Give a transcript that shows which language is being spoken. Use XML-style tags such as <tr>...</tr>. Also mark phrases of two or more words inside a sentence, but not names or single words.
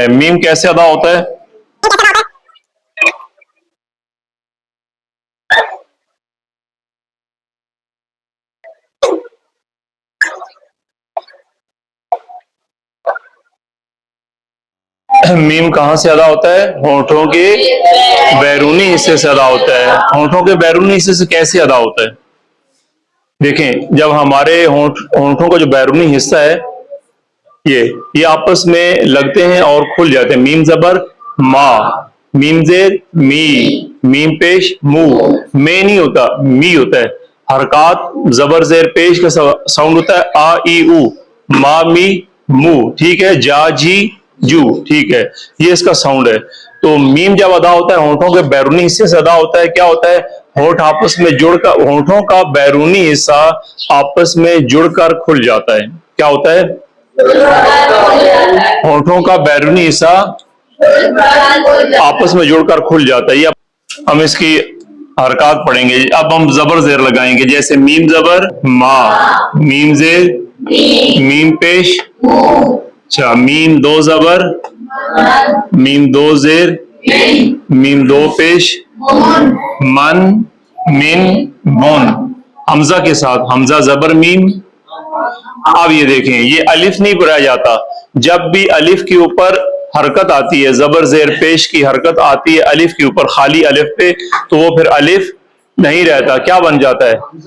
<ur>میم کیسے ادا ہوتا ہے؟ میم کہاں سے ادا ہوتا ہے؟ ہونٹوں کے بیرونی حصے سے ادا ہوتا ہے. ہونٹوں کے بیرونی حصے سے کیسے ادا ہوتا ہے؟ دیکھیں جب ہمارے ہونٹوں کا جو بیرونی حصہ ہے یہ آپس میں لگتے ہیں اور کھل جاتے ہیں. میم زبر ما، میم زیر می، میم پیش مو. میں نہیں ہوتا، می ہوتا ہے. حرکات زبر زیر پیش کا ساؤنڈ ہوتا ہے آ ای او، ما می مو، ٹھیک ہے، جا جی جو، ٹھیک ہے، یہ اس کا ساؤنڈ ہے. تو میم جب ادا ہوتا ہے ہونٹوں کے بیرونی حصے سے ادا ہوتا ہے. کیا ہوتا ہے؟ ہونٹ آپس میں جڑ کر، ہونٹوں کا بیرونی حصہ آپس میں جڑ کر کھل جاتا ہے. کیا ہوتا ہے؟ ہونٹوں کا بیرونی حصہ آپس میں جڑ کر کھل جاتا ہے. یہ ہم اس کی حرکات پڑھیں گے. اب ہم زبر زیر لگائیں گے، جیسے میم زبر ما، میم زیر میم پیش، اچھا میم دو زبر، میم دو زیر میم دو پیش من، من من. حمزہ کے ساتھ حمزہ زبر میم. اب یہ دیکھیں یہ الف نہیں پڑھا جاتا، جب بھی الف کے اوپر حرکت آتی ہے، زبر زیر پیش کی حرکت آتی ہے الف کے اوپر، خالی الف پہ، تو وہ پھر الف نہیں رہتا، کیا بن جاتا ہے؟</ur>